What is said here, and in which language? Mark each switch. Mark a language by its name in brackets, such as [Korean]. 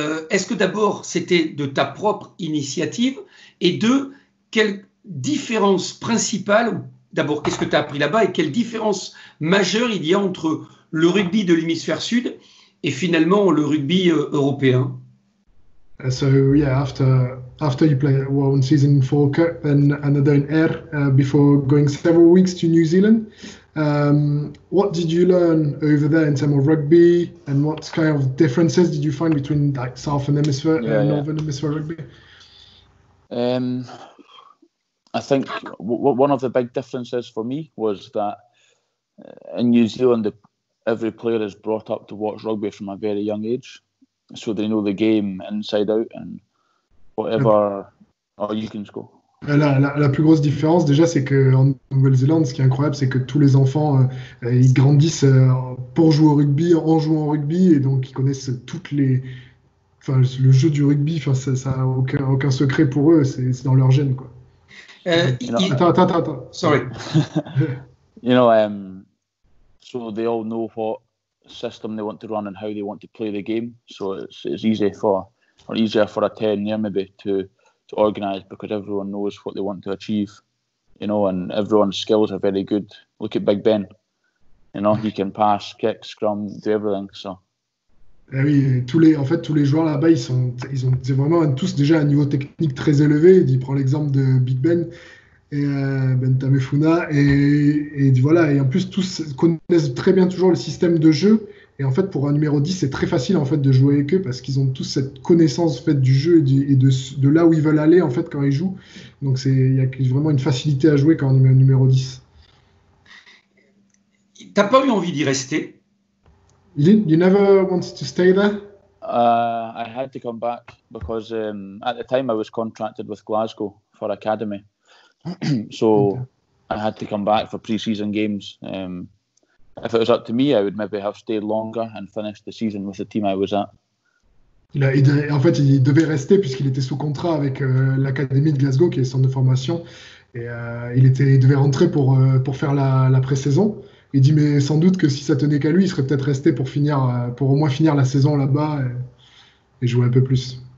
[French] Est-ce que d'abord c'était de ta propre initiative? Et 2, quelle différence principale, d'abord qu'est-ce que tu as appris là-bas et quelle différence majeure il y a entre le rugby de l'hémisphère sud et finalement le rugby européen? [English] So yeah, after you play 1 season in Falkirk, then another in Ayr before going several weeks to New Zealand. What did you learn over there in terms of rugby, and what kind of differences did you find between like Southern Hemisphere and Northern Hemisphere rugby? I think one of the big differences for me was that in New Zealand, every player is brought up to watch rugby from a very young age, so they know the game inside out and whatever. Oh, you can go. [French] La plus grosse différence, déjà, c'est qu'en Nouvelle-Zélande, ce qui est incroyable, c'est que tous les enfants, ils grandissent pour jouer au rugby, en jouant au rugby, et donc ils connaissent le jeu du rugby. Ça n'a aucun secret pour eux, c'est dans leur gène, quoi. Attends. [English] Sorry. So they all know what system they want to run and how they want to play the game. So it's easier for a 10-year maybe to organise, because everyone knows what they want to achieve, and everyone's skills are very good. Look at Big Ben, he can pass, kick, scrum, do everything. So. [French] Oui, tous les joueurs là-bas, ils ont vraiment tous déjà un niveau technique très élevé. Il prend l'exemple de Big Ben et Ben Tamefuna, et voilà. Et en plus, tous connaissent très bien toujours le système de jeu. Et en fait, pour un numéro 10, c'est très facile en fait de jouer avec eux, parce qu'ils ont tous cette connaissance en fait du jeu et de là où ils veulent aller en fait quand ils jouent. Donc il y a vraiment une facilité à jouer quand on est un numéro 10. T'as pas eu envie d'y rester? [English] You never wanted to stay there? I had to come back because at the time I was contracted with Glasgow for academy, so I had to come back for pre-season games. If it was up to me, I would maybe have stayed longer and finished the season with the team I was at. [French] En fait, il devait rester puisqu'il était sous contrat avec l'académie de Glasgow, qui est son de formation, et il devait rentrer pour faire la pré-saison. Il dit, mais sans doute que si ça tenait qu'à lui, il serait peut-être resté pour au moins finir la saison là-bas et jouer un peu plus.